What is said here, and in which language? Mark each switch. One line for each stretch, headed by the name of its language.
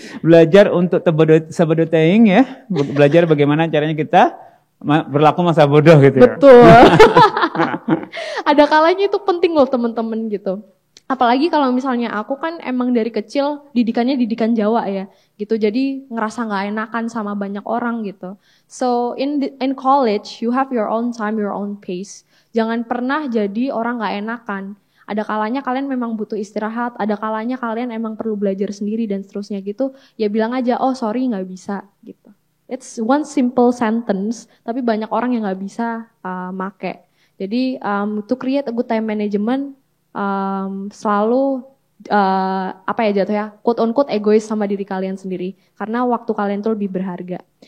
Indonesian: Belajar untuk sabodoteing ya. Belajar bagaimana caranya kita berlaku masa bodoh gitu ya. Betul. Ada kalanya itu penting loh teman-teman gitu. Apalagi kalau misalnya aku kan emang dari kecil didikannya didikan Jawa ya gitu. Jadi ngerasa nggak enakan sama banyak orang gitu.
English: So in college you have your own time, your own pace.
Indonesian: Jangan pernah jadi orang nggak enakan. Ada kalanya kalian memang butuh istirahat, ada kalanya kalian emang perlu belajar sendiri dan seterusnya gitu. Ya bilang aja, oh sorry nggak bisa gitu.
English: It's one simple sentence,
Indonesian: tapi banyak orang yang nggak bisa make. Jadi
English: to create a good time management,
Indonesian: selalu jatuhnya quote on quote egois sama diri kalian sendiri, karena waktu kalian tuh lebih berharga.